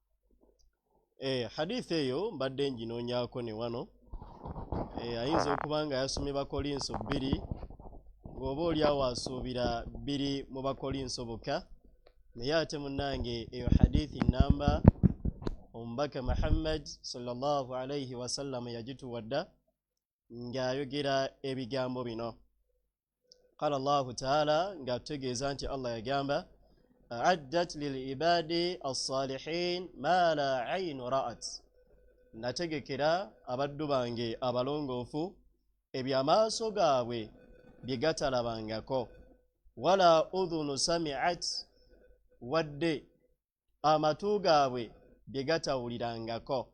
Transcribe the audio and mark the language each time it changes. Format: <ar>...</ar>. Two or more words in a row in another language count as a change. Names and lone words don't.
<lg>hadithi eyo mbadde njinoonyaako ne wano ayinza okuba nga yasomye bakolinso 2 ng'oba oli awo asuubira 2 mu bakolinso bokka naye ate munnange eyo hadithi namba omubaka muhammad</lg> <ar>صلى الله عليه وسلم</ar> <lg>yagituwadda ng'ayogera ebigambo bino</lg> <ar>قال الله</ar> <lg>taala ng'atutegeeza nti allah yagamba</lg> <ar>أعددت لعبادي الصالحين ما لا عين رأت</ar> <lg>nategekera abaddu bange abalongoofu ebyamaaso gaabwe bye gatalabangako</lg> <ar>ولا أذن سمعت</ar> <lg>wadde amatu gaabwe bye gatawulirangako.</lg>